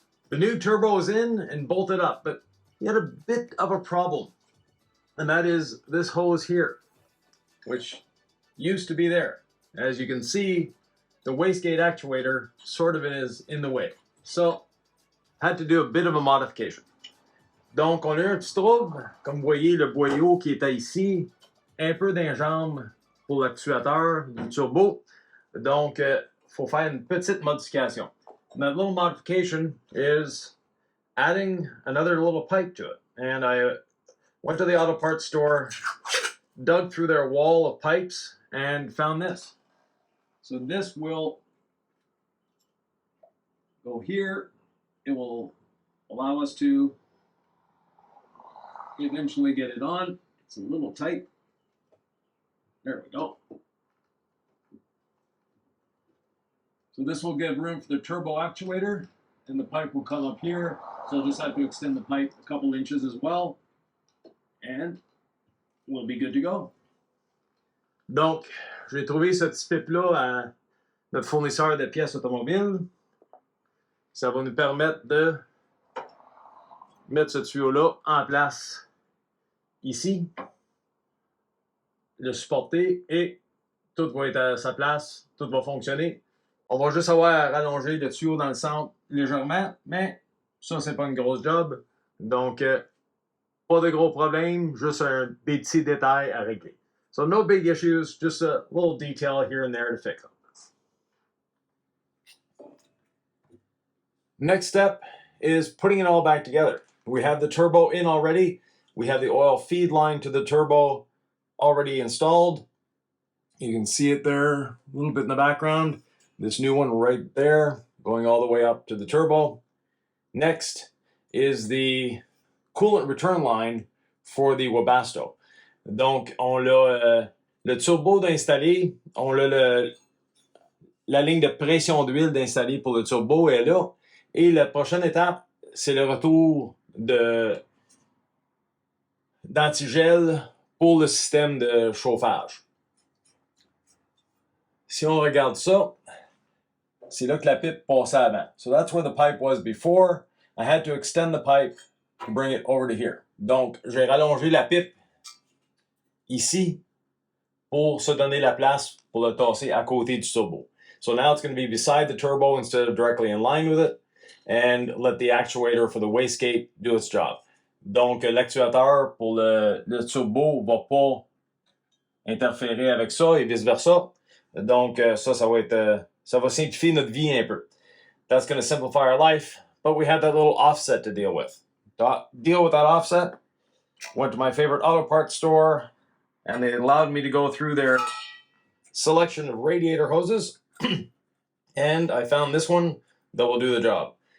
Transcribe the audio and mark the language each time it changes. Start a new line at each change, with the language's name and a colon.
English: The new turbo is in and bolted up, but he had a bit of a problem. And that is this hose here, which used to be there. As you can see, the wastegate actuator sort of is in the way. So, had to do a bit of a modification.
French: Donc, on a eu un petit trouble. Comme vous voyez, le boyau qui était ici, un peu d'enjambe pour l'actuateur du turbo. Donc, faut faire une petite modification.
English: And that little modification is adding another little pipe to it. And I went to the auto parts store, dug through their wall of pipes, and found this. So this will go here. It will allow us to eventually get it on. It's a little tight. There we go. So this will give room for the turbo actuator, and the pipe will come up here. So I'll just have to extend the pipe a couple inches as well, and we'll be good to go.
French: Donc, j'ai trouvé ce petit pipe-là à notre fournisseur de pièces automobiles. Ça va nous permettre de mettre ce tuyau-là en place ici, le supporter, et tout va être à sa place, tout va fonctionner. On va juste avoir à rallonger le tuyau dans le centre légèrement, mais ça, c'est pas une grosse job. Donc, pas de gros problèmes, juste des petits détails à régler.
English: So no big issues, just a little detail here and there to fix them. Next step is putting it all back together. We have the turbo in already. We have the oil feed line to the turbo already installed. You can see it there a little bit in the background. This new one right there, going all the way up to the turbo. Next is the coolant return line for the Webasto.
French: Donc, on a le turbo d'installer, on a la ligne de pression d'huile d'installer pour le turbo est là. Et la prochaine étape, c'est le retour d'antigel pour le système de chauffage. Si on regarde ça, c'est là que la pipe passait avant.
English: So that's where the pipe was before. I had to extend the pipe to bring it over to here.
French: Donc, j'ai rallongé la pipe ici pour se donner la place pour le tasser à côté du turbo.
English: So now it's going to be beside the turbo instead of directly in line with it, and let the actuator for the wastegate do its job.
French: Donc, l'actuateur pour le turbo va pas interférer avec ça et vice-versa. Donc, ça va simplifier notre vie un peu.
English: That's going to simplify our life, but we had that little offset to deal with. To deal with that offset, went to my favorite auto parts store, and they allowed me to go through their selection of radiator hoses, and I found this one that will do the job.